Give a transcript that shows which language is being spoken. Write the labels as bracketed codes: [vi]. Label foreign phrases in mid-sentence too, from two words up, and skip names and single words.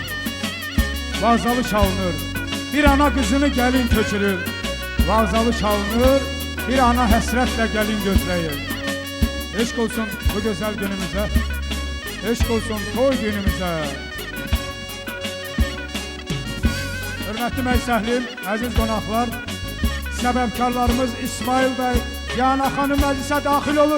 [tr] Vazalı çalınır. Bir ana kızını gelin köçürür. [az] Vazalı çalınır, bir ana həsrətlə gəlin gözləyir. Eşq olsun bu gözəl günümüzə, eşq olsun toy günümüzə. Hörmətli məysəhlim, əziz qonaqlar, səbəbkarlarımız İsmail bəy, Diana xanım məclisə daxil olur.